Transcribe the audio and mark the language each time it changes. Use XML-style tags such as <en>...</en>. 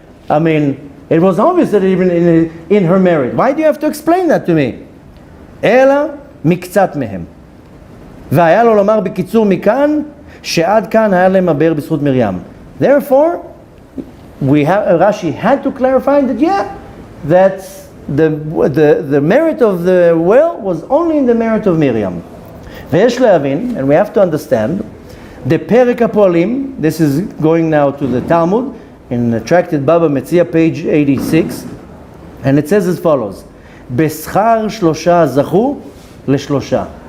<en>I mean, it was obvious that even in her merit. Why do you have to explain that to me?</en> <he>אלא מקצת מהם. והיה לו לומר בקיצור מכאן, שעד כאן היה להם מבאר בזכות מרים.</he> <en>Therefore, Rashi had to clarify that the merit of the well was only in the merit of Miriam.</en> <he>ויש להבין,</he> <en>and we have to understand, the פרק הפועלים, this is going now to the Talmud, in the Tractate Baba Metzia, page 86, and it says as follows,</en> <he>בשכר שלושה זכו לשלושה.</he>